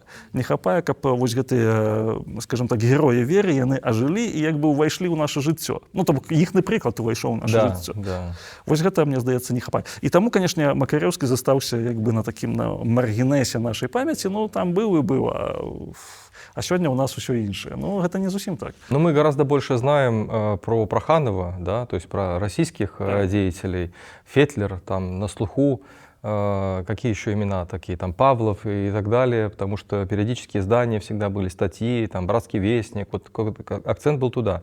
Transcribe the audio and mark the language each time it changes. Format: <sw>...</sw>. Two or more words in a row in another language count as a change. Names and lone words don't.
<be>Не хапае, каб вось гэтыя, скажем так, героі веры, яны ажылі і як бы ўвайшлі ў наша жыццё. Ну, то бок іхны прыклад увайшоў ў наша жыццё. Вось гэта, мне здаецца, не хапае. І таму, канешне, Макаревскі застаўся як бы на такім маргінэсе нашай памяці, ну, там быў і быў,</be> <ru>а сегодня у нас все</ru> <be>іншае. Ну, это не зусім так.</be> <ru>Но мы гораздо больше знаем про Проханова, да, то есть про российских деятелей. Фетлер там на слуху, какие еще имена такие, там Павлов и так далее, потому что периодические издания всегда были статьи, там Братский вестник, вот акцент был туда.</ru>